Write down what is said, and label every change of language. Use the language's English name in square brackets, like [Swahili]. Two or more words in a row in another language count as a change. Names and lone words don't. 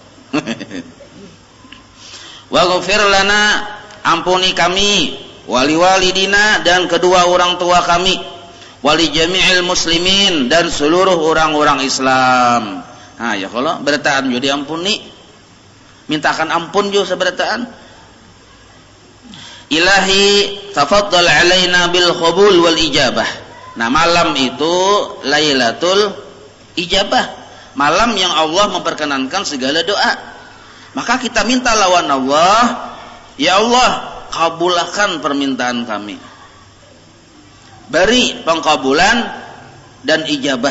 [Arabic] واغفر لنا, [Indonesian] ampuni kami, [Arabic] ولوالدينا, [Indonesian] dan kedua orang tua kami, [Arabic] ولجميع المسلمين, [Indonesian] dan seluruh orang-orang Islam. [Banjar] Nah, ya kalau berataan jo diampuni, mintakan ampun jo seberataan. [Arabic] إلهي تفضل علينا بالقبول والإجابة. [Indonesian] Nah, malam itu Lailatul Ijabah, malam yang Allah memperkenankan segala doa. Maka kita minta lawan Allah, ya Allah kabulkan permintaan kami, beri pengkabulan dan ijabah.